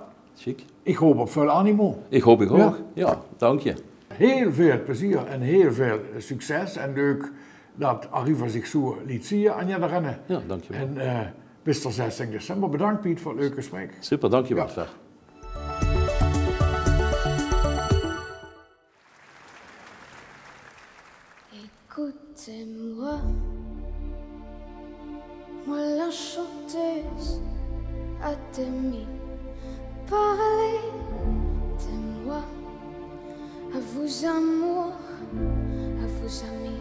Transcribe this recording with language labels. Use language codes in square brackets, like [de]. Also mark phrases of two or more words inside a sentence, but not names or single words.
[nl] Chic. Ik hoop op veel animo. Ik hoop ik ook. Ja, dank je. Heel veel plezier en heel veel succes. En leuk dat Arriva zich zo liet zien aan je rennen. Ja, dank je wel. En bis tot 16 december. Bedankt Piet voor het leuke gesprek. Super, dank je wel. Ver. [fr] Écoutez-moi, moi la chanteuse à demi. Parlez de moi, à vos amours, à vos amis.